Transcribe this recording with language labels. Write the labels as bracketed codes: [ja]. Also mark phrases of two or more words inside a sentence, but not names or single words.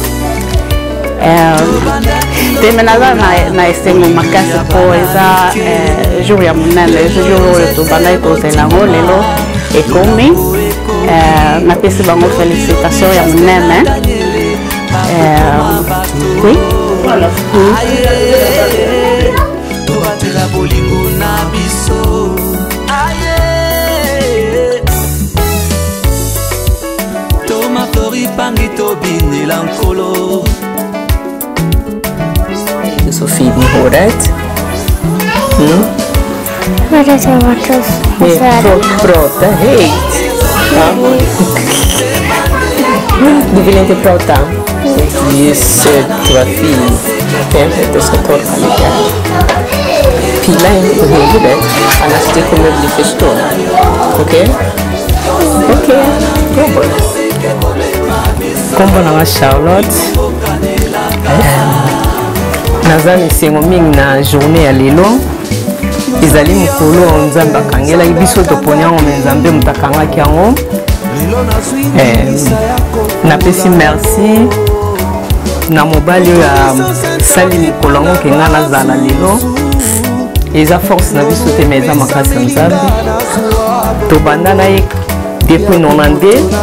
[ln] teme naza na esengo makasi po eza jour ya monene jour oyo tobandaki kozela yango lelo ekomi napesi bango félicitation ya monene oui tobatela bolingo na biso tomatori pangi tobinela nkolo [sv] Sophie Horat. Horat är Marcus. Prata, hej. Du vill inte prata? Du är söt, du var fin. Du ska torka lite. Pila inte på huvudet, annars det kommer bli förstått. Okej? Okej, jobba. [ln] kombo nanga Charlotte naza misengo mingi na journée ya lelo ezali mokolo nzambe akangelaki biso toponi yango me nzambe moto akangaki yango napesi merci na mobali oyo asali mokolo yango ke nga nazala lelo eza force na biso te me eza makasi ya nzambe tobanda na ye depuis 92